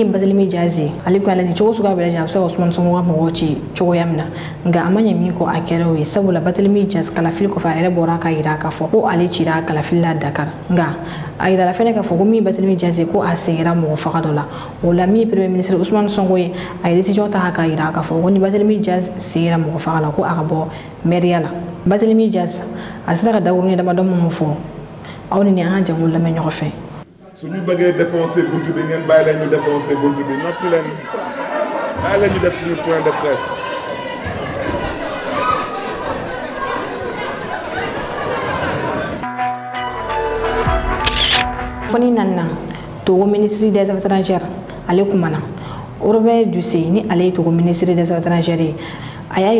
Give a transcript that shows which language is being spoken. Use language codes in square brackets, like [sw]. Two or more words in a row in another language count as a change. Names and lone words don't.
[bm] Barthélémy Dias ye ale ko ale ni cogo suguya bɛɛ lajɛlen a bɛ se ka Ousmane Sonko ka mɔgɔw ci cogoya min na nka a ma ɲɛ min kɔ a kɛra o ye sabula Barthélémy Dias kalafili kɔfɛ a yɛrɛ bɔra ka yira k'a fɔ ko ale cira kalafili la Dakar nka a yirala fɛnɛ k'a fɔ ko min Barthélémy Dias ye ko a sɛgɛnra mɔgɔ faga dɔ la o la min ye [fr] premier ministre [bm] Ousmane Sonko ye a ye décision ta k'a yira k'a fɔ ko ni Barthélémy Dias sɛgɛnra mɔgɔ faga la ko a ka bɔ maire la Barthélémy Dias a sera ka dakuruɲɛ damadɔ minnu fɔ aw ni an ka jɛmu lamɛn ɲɔgɔn fɛ. [wo] suñu bëggee défoncer buntu bi ngeen bàyyi leen ñu défoncer buntu bi noppi leen bàyyi leen ñu def suñu [fr] point de presse. [bm] foni nanna Togo [fr] ministre des affaires étrangères [bm] ale kumana Robert Dussé ni ale ye Togo [fr] ministre des affaires étrangères [bm] ye a y'a